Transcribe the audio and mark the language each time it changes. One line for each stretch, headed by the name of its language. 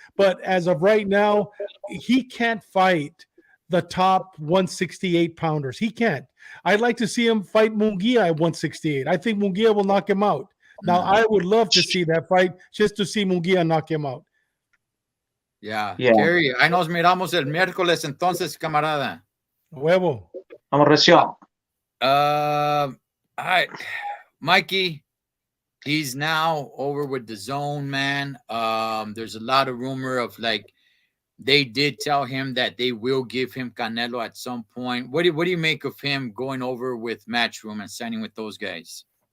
English: But as of right now, he can't fight the top 168 pounders. He can't. I'd like to see him fight Munguia at 168. I think Munguia will knock him out. Now, I would love to see that fight just to see Munguia knock him out. Yeah.
Spanish: Kerry, ahí nos miramos el miércoles entonces, camarada. Huevo. Vamos recio.
English: All right. Mikey, he's now over with the Zone, man. There's a lot of rumor of they did tell him that they will give him Canelo at some point. What do you make of him going over with Matchroom and signing with those guys?